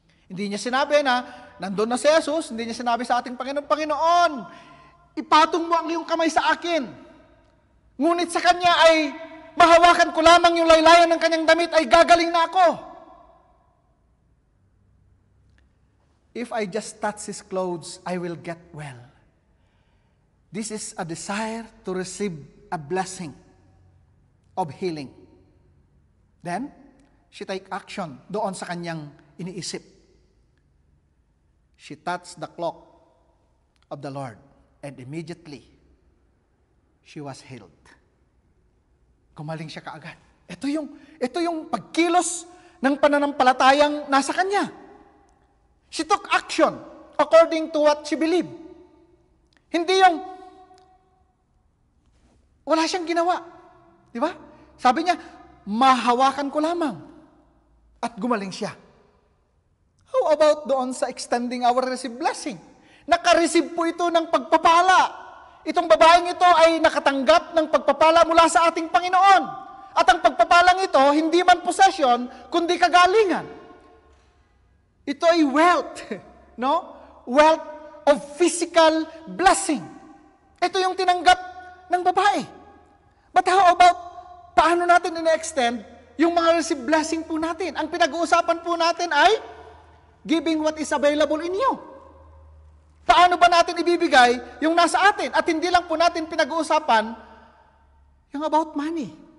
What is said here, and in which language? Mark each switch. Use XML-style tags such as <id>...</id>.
<tl>Hindi niya sinabi na, nandun na si Jesus, hindi niya sinabi sa ating Panginoon, Panginoon, ipatong mo ang iyong kamay sa akin. Ngunit sa kanya ay, mahawakan ko lamang yung laylayan ng kanyang damit, ay gagaling na ako.</tl> <en>If I just touch his clothes, I will get well. This is a desire to receive a blessing of healing. Then, she take action</en> <tl>doon sa kanyang iniisip.</tl> <en>She touched the cloak of the Lord, and immediately, she was healed.</en> <tl>Gumaling siya kaagad. Ito yung pagkilos ng pananampalatayang nasa kanya.</tl> <en>She took action according to what she believed.</en> <tl>Hindi yung wala siyang ginawa. Di ba? Sabi niya, mahawakan ko lamang. At gumaling siya.</tl> <en>How about</en> <tl>doon sa</tl> <en>extending our received blessing?</en> <tl>Naka-receive po ito ng pagpapala. itong babaeng ito ay nakatanggap ng pagpapala mula sa ating Panginoon. At ang pagpapalang ito, hindi man possession, kundi kagalingan. Ito ay wealth, no?</tl> <en>Wealth of physical blessing.</en> <tl>Ito yung tinanggap ng babae.</tl> <en>But how about,</en> <tl>paano natin ina-extend yung mga</tl> <en>received blessing</en> <tl>po natin? Ang pinag-uusapan po natin ay</tl> <en>giving what is available in you.</en> <tl>Paano ba natin ibibigay yung nasa atin? At hindi lang po natin pinag-uusapan yung about money.</tl>